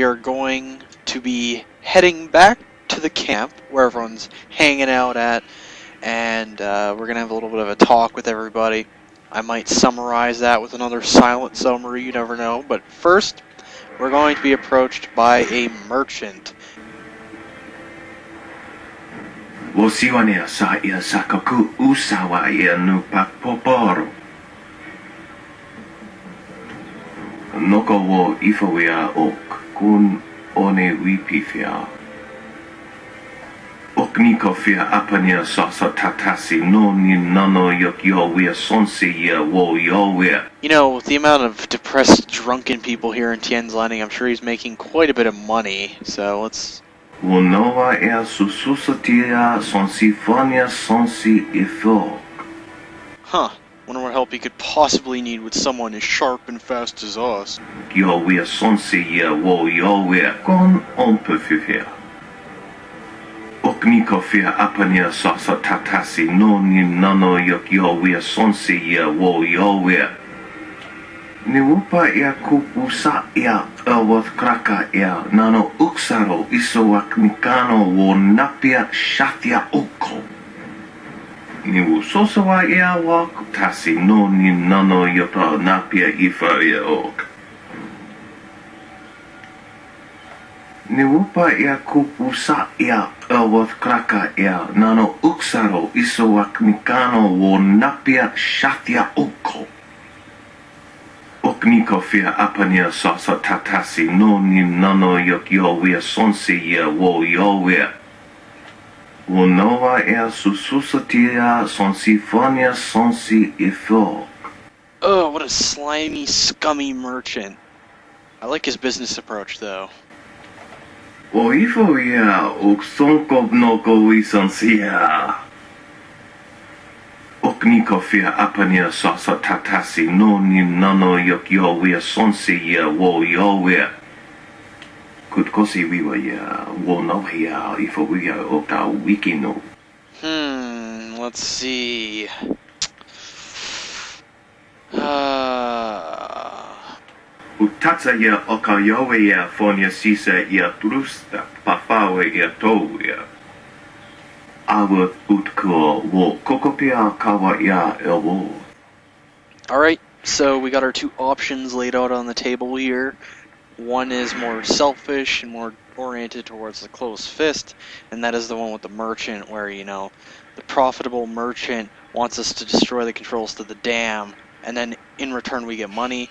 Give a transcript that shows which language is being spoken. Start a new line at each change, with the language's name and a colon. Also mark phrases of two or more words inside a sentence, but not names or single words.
English: are going to be heading back to the camp where everyone's hanging out at, and we're going to have a little bit of a talk with everybody. I might summarize that with another silent summary, you never know, but first, we're going to be approached by a merchant. Wosiwania sa ia sakaku usawa ia nu pakpoporo. Noko wo ifawea ok kun one wipifia. Okniko fia apania sasa tatasi no ni nano yok yowea sonsi ya wo yowea. You know, with the amount of depressed, drunken people here in Tien's Landing, I'm sure he's making quite a bit of money, so let's... Wonoa ea sususatia sonsifonia sonsi ifo. Huh. Wonder what help he could possibly need with someone as sharp and fast as us. Yowea sonsi ya wo yowea kon ompefifia. Okniko fia apania sasa tatasi no ni nano yok yowea sonsi ya wo yowea. Niwupa ia kupusa ia awath kraka ia nano uksaro isowak nikano wo napia shatia oko. Niwu sosawa ia wak tasi no ni nano yota napia ifa ia ok. Niwupa ia kupusa ia wath kraka ia nano uksaro isowak mikano wo napia shatia oko. Okniko fia apania soso tatasi no ni nano yok yowia sonsi ia wo yowia. Wo nova ia sususatia sonsifonia sonsi ifo. Oh, what a slimy, scummy merchant. I like his business approach, though. O ifo ia uksonko noko wisonsia. Okniko fia apania soso tatasi no ni nano yok yowia sonsi ia wo yowia. Kutkosi wiwa ia wo no ia ifo wia okta wikino. Let's see. Utatsa ia okayowe ia fonia sisa ia trusta pafawe ia toia. Awa utko wo kokopia kawa ia elwo. Alright, so we got our two options laid out on the table here. One is more selfish and more oriented towards the closed fist, and that is the one with the merchant where, you know, the profitable merchant wants us to destroy the controls to the dam, and then in return we get money.